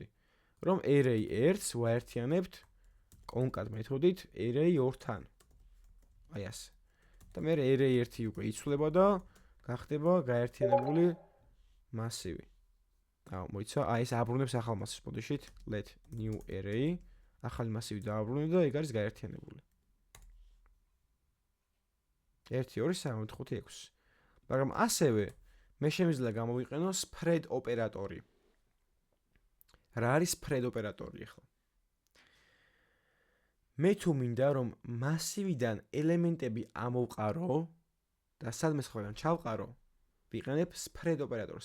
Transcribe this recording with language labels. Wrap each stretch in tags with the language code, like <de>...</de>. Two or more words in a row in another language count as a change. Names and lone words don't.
<ka>რომ array1-ს ვაერთიანებთ concat მეთოდით array2-თან. აი ასე. და მე array1 უკვე იცვლება და გახდება გაერთიანებული მასივი. მოიცა, აი ეს აბრუნებს ახალ მასივს პოდიშით,</ka> <en>let new array,</en> <ka>ახალი მასივი დააბრუნებ და ეგ არის გაერთიანებული. 1 2 3 4 5. მაგრამ ასევე მე შემიძლია გამოვიყენო spread ოპერატორი. რა არის spread ოპერატორი ახლა? მე თუ მინდა რომ მასივიდან ელემენტები ამოვყარო და სადმე სხვაგან ჩავყარო, ვიყენებ spread ოპერატორს.</ka>